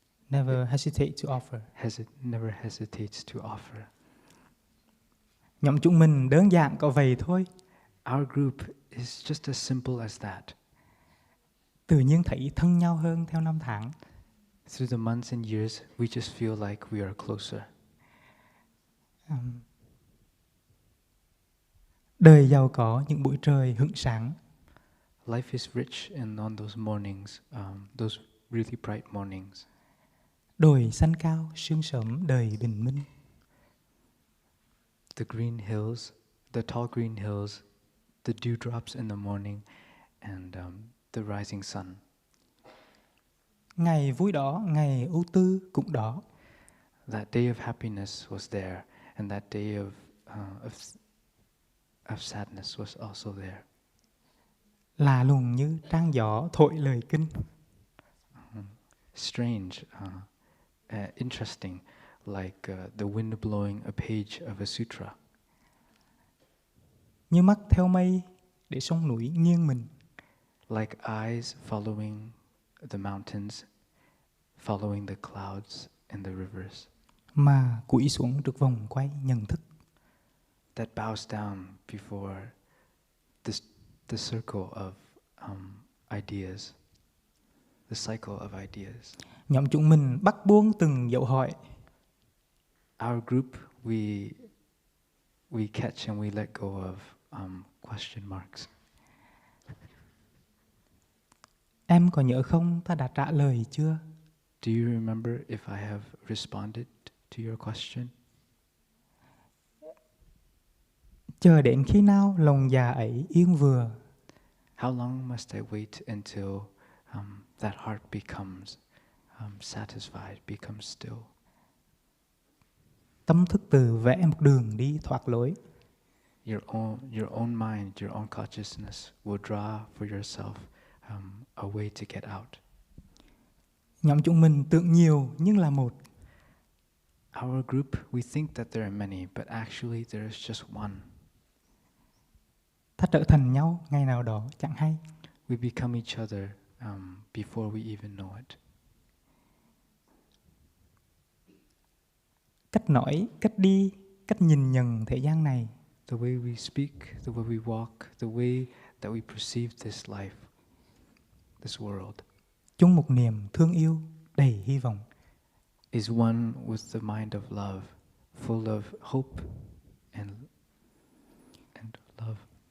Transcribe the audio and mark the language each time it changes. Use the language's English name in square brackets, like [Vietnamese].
[English] never hesitate to offer. Never hesitates to offer. [Vietnamese] Nhóm chúng mình đơn giản có vậy thôi. [English] Our group is just as simple as that. [Vietnamese] Tự nhiên thấy thân nhau hơn theo năm tháng. [English] Through the months and years, we just feel like we are closer. [Vietnamese] Đời giàu có những buổi trời hửng sáng. [English] Life is rich and on those mornings, those really bright mornings. [Vietnamese] Đồi xanh cao, sương sớm đời bình minh. [English] The green hills, the tall green hills, the dewdrops in the morning, and the rising sun. [Vietnamese] Ngày vui đó, ngày ưu tư cũng đó. [English] That day of happiness was there, and that day of sadness was also there. [Vietnamese] Lạ lùng như trăng gió thổi lời kinh. [English] Strange, interesting, like the wind blowing a page of a sutra. [Vietnamese] Như mắt theo mây để sông núi nghiêng mình. [English] Like eyes following the mountains, following the clouds and the rivers. [Vietnamese] Mà cúi xuống trước vòng quay nhận thức. [English] That bows down before the circle of ideas, the cycle of ideas. [Vietnamese] Nhóm chúng mình bắt buông từng dấu hỏi. [English] Our group we catch and we let go of question marks. [Vietnamese] Em có nhớ không, ta đã trả lời chưa? [English] Do you remember if I have responded to your question? [Vietnamese] Chờ đến khi nào lòng già ấy yên vừa? [English] How long must I wait until that heart becomes satisfied, becomes still? [Vietnamese] Tâm thức tự vẽ một đường đi thoát lối. [English] Your own mind, your own consciousness will draw for yourself a way to get out. [Vietnamese] Nhóm chúng mình tưởng nhiều nhưng là một. [English] Our group, we think that there are many, but actually there is just one. [Vietnamese] Ta trở thành nhau ngày nào đó chẳng hay. [English] We become each other before we even know it. [Vietnamese] Cách nói, cách đi, cách nhìn nhận thế gian này. [English] The way we speak, the way we walk, the way that we perceive this life, this world, [Vietnamese] Chung một niềm thương yêu đầy hy vọng. [English] is one with the mind of love, full of hope and love.